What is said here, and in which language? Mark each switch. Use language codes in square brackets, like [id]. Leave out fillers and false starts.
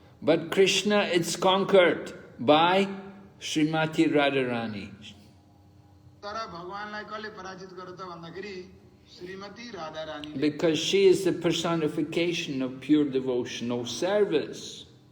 [en] But Krishna is conquered by Srimati Radharani. [ne] तर भगवानलाई कसले पराजित गर्यो त भन्दाखेरि Shrimati Radha Rani [en] Because she is the personification of pure devotional service.